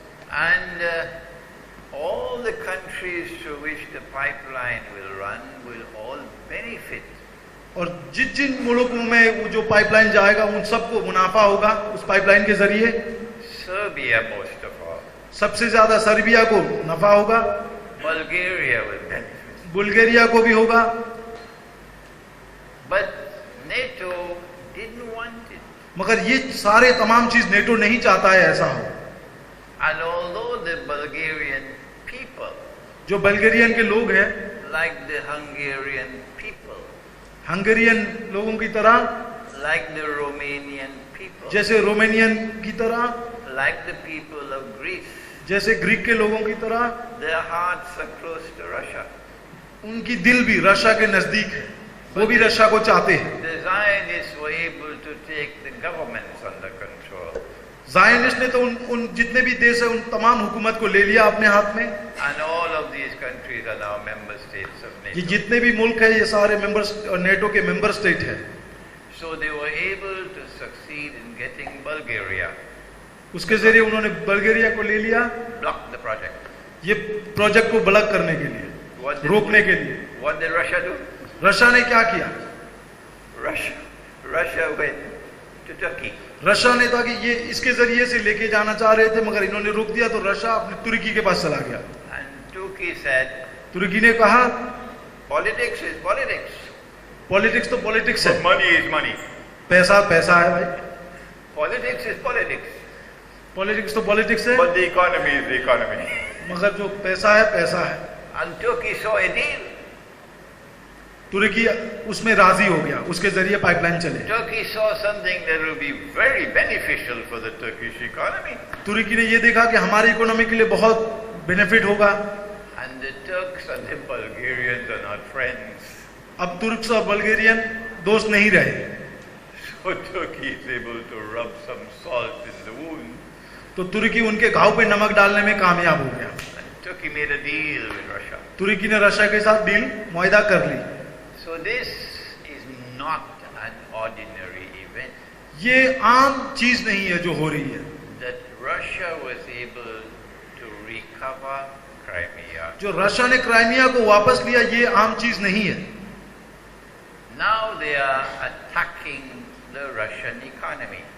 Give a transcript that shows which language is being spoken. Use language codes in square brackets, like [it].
[en] And all the countries through which the pipeline will run will all benefit. [hi] और जिन मुल्कों में वो जो पाइपलाइन जाएगा उन सबको मुनाफा होगा उस पाइपलाइन के जरिए। [en] Serbia most of all. [hi] सबसे ज्यादा सर्बिया को नफा होगा, [en] Bulgaria will benefit. [hi] बुल्गारिया को भी होगा। [en] But NATO didn't want it. [hi] मगर ये सारे तमाम चीज नेटो नहीं चाहता है ऐसा हो। [en] And although the Bulgarian people, [hi] जो बल्गेरियन के लोग हैं, [en] like the Hungarian people, [hi] Hungarian लोगों की तरह, [en] like the Romanian people, [hi] जैसे रोमानियन की तरह, [en] like the people of Greece, [hi] जैसे ग्रीक के लोगों की तरह, [en] their hearts are close to Russia. [hi] उनकी दिल भी रशिया के नजदीक है, वो भी रशिया को चाहते हैं। [en] The Zionists were able to take the governments under control. [hi] Zionist ने तो उन जितने भी देश है उन तमाम हुकूमत को ले लिया अपने हाथ में। [en] And all of these countries are now member states of [hi] ये [en] NATO. [hi] जितने भी मुल्क है ये सारे मेंबर्स नेटो के मेंबर स्टेट है। [en] So they were able to succeed in getting Bulgaria, [hi] उसके जरिए उन्होंने बल्गेरिया को ले लिया, [en] block the project. [hi] ये प्रोजेक्ट को ब्लॉक करने के लिए, [en] What did, [hi] रोकने के लिए। [en] what did Russia do? [hi] Russia ने क्या किया? [en] Russia went to Turkey. [hi] Russia ने था कि ये इसके जरिए से लेके जाना चाह रहे थे, मगर इन्होंने रोक दिया, तो रशिया अपने तुर्की के पास चला गया। [en] And Turkey said, [hi] तुर्की ने कहा [en] politics is politics. [hi] पॉलिटिक्स तो पॉलिटिक्स है, [en] But money is money. [hi] पैसा पैसा है भाई, [en] Politics is politics. [hi] पॉलिटिक्स तो पॉलिटिक्स है, [en] But the economy is the economy. [hi] मगर जो पैसा है पैसा है। [en] And Turkey saw a deal. [hi] तुर्की उसमें राजी हो गया, उसके जरिए पाइपलाइन चले। [en] Turkey saw something that will be very beneficial for the Turkish economy. [hi] तुर्की ने ये देखा कि हमारी इकोनॉमी के लिए बहुत बेनिफिट होगा। [en] And the Turks and the Bulgarians are not friends. [hi] अब तुर्क्स और बल्गेरियन दोस्त नहीं रहे, [en] So Turkey is able to rub some salt in the wound. [hi] तो तुर्की उनके घाव पे नमक डालने में कामयाब हो गया। [en] And Turkey made a deal with Russia. [hi] तुर्की ने रशिया के साथ डील मुआहदा कर ली। [en] So this is not an ordinary event. [hi] ये आम चीज नहीं है जो हो रही है। [en] That Russia was able to recover Crimea. [hi] जो रशिया ने क्राइमिया को वापस लिया, ये आम चीज नहीं है। [en] Now they are attacking the Russian economy.